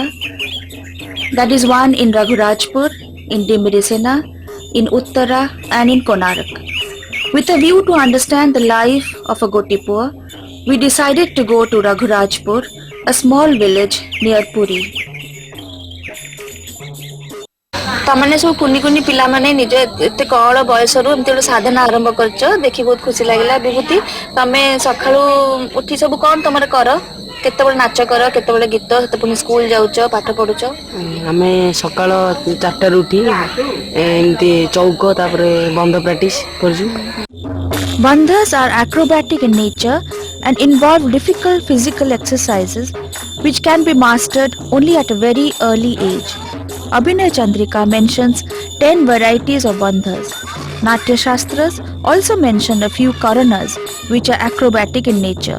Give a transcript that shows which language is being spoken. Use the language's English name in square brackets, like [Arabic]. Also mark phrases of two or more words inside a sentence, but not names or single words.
[English] That is one in Raghurajpur, in Dimridesena, in Uttara, and in Konarak. With a view to understand the life of a Gotipua, we decided to go to Raghurajpur, a small village near Puri. [Odia] ତମେ ସବୁ କୁନି କୁନି ପିଲା ମାନେ ନିଜ ଏତେ କଅଁଳ ବୟସରୁ ଏମିତି ଗୋଟେ ସାଧନା ଆରମ୍ଭ କରିଛ ଦେଖି ବହୁତ ଖୁସି ଲାଗିଲା ବିଭୂତି ତମେ ସକାଳୁ ଉଠି ସବୁ କଣ ତମରେ କର କେତେ ବେଳେ ନାଚ କର କେତେ ବେଳେ ଗୀତ କେତେ ପୁଣି ସ୍କୁଲ ଯାଉଛ ପାଠ ପଢୁଛ ଆମେ ସକାଳ 4 ଉଠି ଏମିତି ଚୌକ ତାପରେ ବନ୍ଧ ପ୍ରାକ୍ଟିସ କରୁ [English] Bandhas are acrobatic in nature and involve difficult physical exercises which can be mastered only at a very early age. Abhinay Chandrika mentions 10 varieties of bandhas. Natya Shastras also mention a few karanas which are acrobatic in nature.